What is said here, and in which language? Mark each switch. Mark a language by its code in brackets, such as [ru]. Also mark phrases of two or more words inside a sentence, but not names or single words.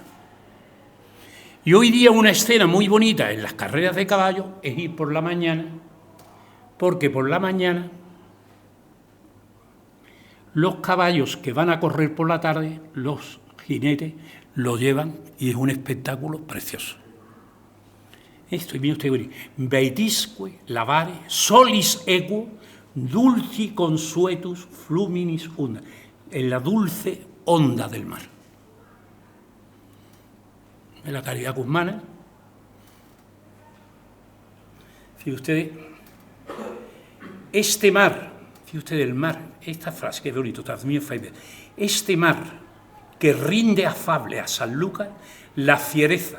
[es] Y hoy día una escena muy bonita en las carreras de caballos es ir por la mañana, porque por la mañana los caballos que van a correr por la tarde, los jinetes lo llevan y es un espectáculo precioso. Esto, y mire usted, [la] Beitisque lavare solis equo dulci consuetus fluminis unda, [es] en la dulce onda del mar. En la Caridad Guzmana, fíjate usted, este mar, fíjate usted el mar, esta frase que es bonito, este mar que rinde afable a Sanlúcar la fiereza.